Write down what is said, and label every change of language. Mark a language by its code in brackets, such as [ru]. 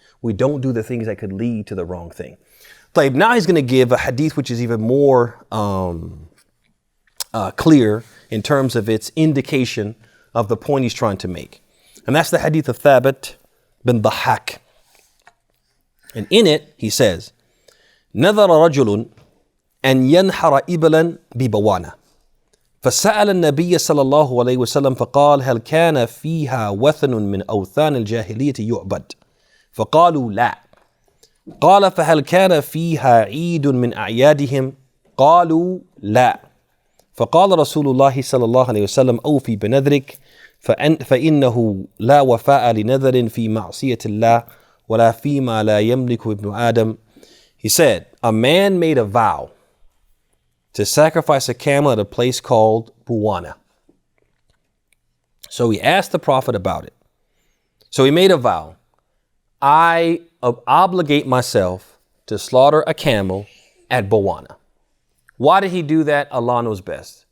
[en] We don't do the things that could lead to the wrong thing. Now he's going to give a hadith which is even more clear in terms of its indication of the point he's trying to make. And that's the hadith of Thabit bin Dhahak. And in it, he says, [ar] نذر رجل أن ينحر إبلا ببوانة فسأل النبي صلى الله عليه وسلم فقال هل كان فيها وثن من أوثان الجاهلية يعبد فقالوا لا قال فهل كان فيها عيد من أعيادهم قالوا لا فقال رسول الله صلى الله عليه وسلم أوفي بنذرك فإنه لا وفاء لنذر في معصية الله ولا فيما لا يملك ابن آدم. [en] He said, a man made a vow to sacrifice a camel at a place called Buwana. So he asked the Prophet about it. So he made a vow. I obligate myself to slaughter a camel at Buwana. Why did he do that? Allah knows best.